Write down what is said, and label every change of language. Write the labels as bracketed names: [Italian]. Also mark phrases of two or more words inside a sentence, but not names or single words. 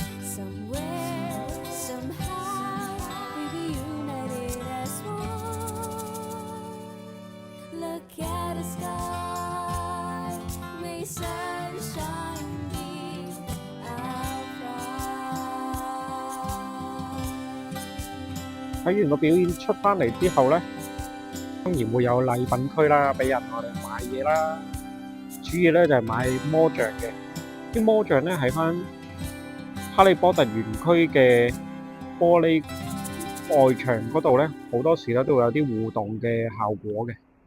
[English] Somewhere, somehow, we'll be united as one. Look at the sky.May sunshine be our pride。 [Cantonese] 睇完個表演出返嚟之後咧，當然會有禮品區啦，俾人我哋買嘢啦。主要咧就係買魔像嘅，啲魔像咧喺返哈利波特園區嘅玻璃外牆嗰度咧，好多時咧都會有啲互動嘅效果嘅。